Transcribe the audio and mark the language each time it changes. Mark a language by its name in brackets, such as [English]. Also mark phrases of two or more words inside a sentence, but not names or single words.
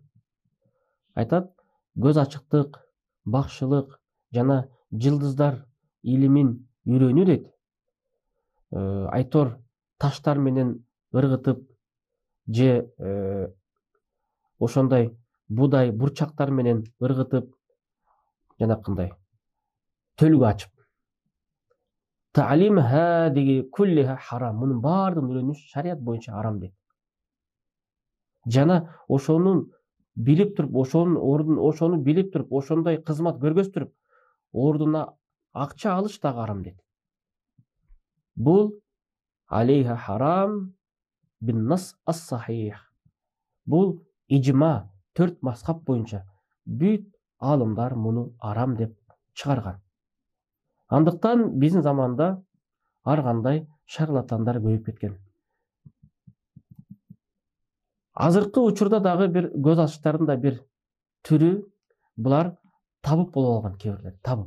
[Kyrgyz] Айтат, көз ачыктык, бакшылык жана жылдыздар илимин үйрөнүү дейт. Айтор таштар менен ыргытып же ошондой будай бурчактар менен ыргытып жанакындай төлгө ачып [Arabic] تعلم هذه كلها حرام. [Kyrgyz] Мунун баардыгын үйрөнүш шарият боюнча арам дейт. Жана ошонун билип туруп, ошонун ордун, ошону билип туруп, ошондой кызмат көргөзтүрүп, ордуна акча алыш дагы арам дейт. [Arabic] Бул عليها حرام بالنص الصحيح. [Kyrgyz] Бул ижма 4 мазхаб боюнча бүт алымдар муну арам деп чыгарган. Андыктан биздин заманда ар кандай шарлатандар көбөйүп кеткен. Азыркы учурда дагы бир көз ачыштардын да бир түрү булар табып болуп алган кээ табып.